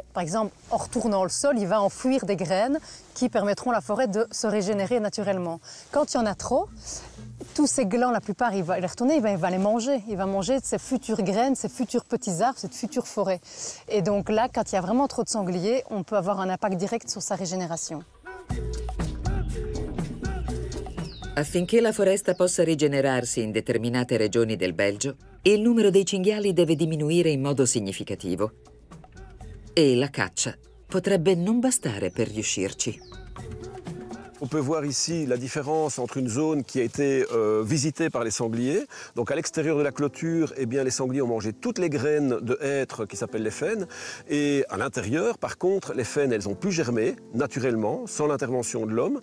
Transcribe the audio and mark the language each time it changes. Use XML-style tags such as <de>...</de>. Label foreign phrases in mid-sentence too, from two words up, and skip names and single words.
<fr>Par exemple, en retournant le sol, il va enfouir des graines qui permettront à la forêt de se régénérer naturellement. Quand il y en a trop, tous ces glands, la plupart, il va les retourner, il va les manger. Il va manger ces futures graines, ces futurs petits arbres, cette future forêt. Et donc là, quand il y a vraiment trop de sangliers, on peut avoir un impact direct sur sa régénération.</fr> <it>Affinché la foresta possa rigenerarsi in determinate regioni del Belgio, il numero dei cinghiali deve diminuire in modo significativo. E la caccia potrebbe non bastare per riuscirci.</it> <fr>On peut voir ici la différence entre une zone qui a été visitée par les sangliers. Donc à l'extérieur de la clôture, eh bien, les sangliers ont mangé toutes les graines de hêtre qui s'appellent les faines. Et à l'intérieur, par contre, les faines, elles ont pu germer naturellement, sans l'intervention de l'homme.</fr>